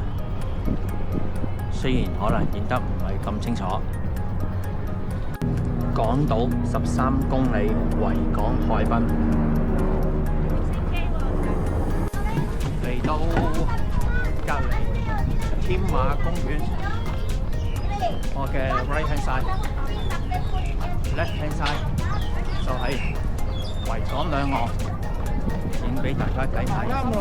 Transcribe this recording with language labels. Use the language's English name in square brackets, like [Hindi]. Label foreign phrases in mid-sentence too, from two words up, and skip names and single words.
[Cantonese] 雖然可能影得唔係咁清楚。港島13公里維港海濱，嚟到隔離添馬公園，我嘅 [English] right hand side、 left hand side [Cantonese] 就係維港兩岸，影俾大家睇睇。